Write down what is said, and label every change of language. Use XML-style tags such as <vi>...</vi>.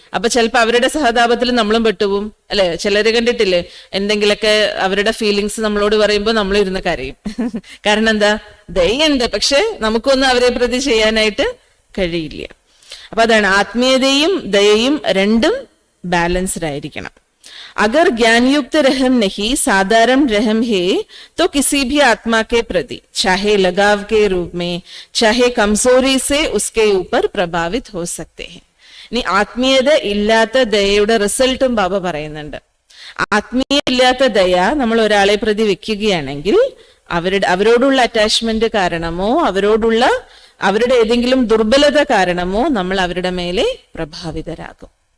<ml>അപ്പൊ ചിലപ്പോ അവരുടെ സഹതാപത്തിൽ നമ്മളും പെട്ടുപോകും അല്ലെ. ചിലര് കണ്ടിട്ടില്ലേ, എന്തെങ്കിലൊക്കെ അവരുടെ ഫീലിങ്സ് നമ്മളോട് പറയുമ്പോൾ നമ്മൾ ഇരുന്ന് കരയും. കാരണം എന്താ, ദയുണ്ട്, പക്ഷെ നമുക്കൊന്നും അവരെ പ്രതി ചെയ്യാനായിട്ട് കഴിയില്ല. അപ്പൊ അതാണ് ആത്മീയതയും ദയയും രണ്ടും ബാലൻസ്ഡ് ആയിരിക്കണം.</ml> <hi>अगर ज्ञानयुक्त रहम नहीं साधारण रहम है तो किसी भी आत्मा के प्रति चाहे लगाव के रूप में चाहे कमजोरी से उसके ऊपर प्रभावित हो सकते हैं.</hi> <ml>ഇനി ആത്മീയത ഇല്ലാത്ത ദയയുടെ റിസൾട്ടും ബാബ പറയുന്നുണ്ട്. ആത്മീയ ഇല്ലാത്ത ദയ നമ്മൾ ഒരാളെ പ്രതി വെക്കുകയാണെങ്കിൽ അവരോടുള്ള അറ്റാച്ച്മെന്റ് കാരണമോ അവരുടെ ഏതെങ്കിലും ദുർബലത കാരണമോ നമ്മൾ അവരുടെ മേലെ പ്രഭാവിതരാകും.</ml>